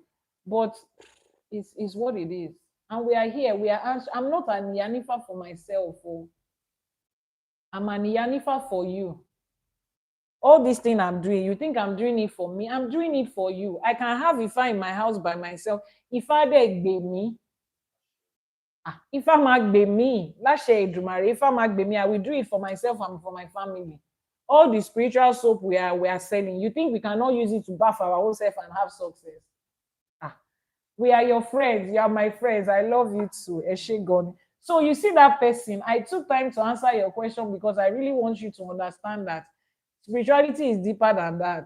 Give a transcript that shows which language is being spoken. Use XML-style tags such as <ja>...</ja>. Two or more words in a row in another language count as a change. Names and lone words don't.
<en>But it's what it is. And we are here. We are. I'm not an Yanifa for myself. Oh. I'm an Yanifa for you. All this thing I'm doing, you think I'm doing it for me? I'm doing it for you. I can have Ifa in my house by myself.</en> <yo>Ifa dey gbe me. Ifa ma gbe me. Láṣẹ Èdùmàrè, Ifa ma gbe me.</yo> <en>I will do it for myself and for my family. All the spiritual soap we are selling, you think we cannot use it to bath our own self and have success? We are your friends. You are my friends. I love you too. Eshegon. So you see that person. I took time to answer your question because I really want you to understand that spirituality is deeper than that.</en>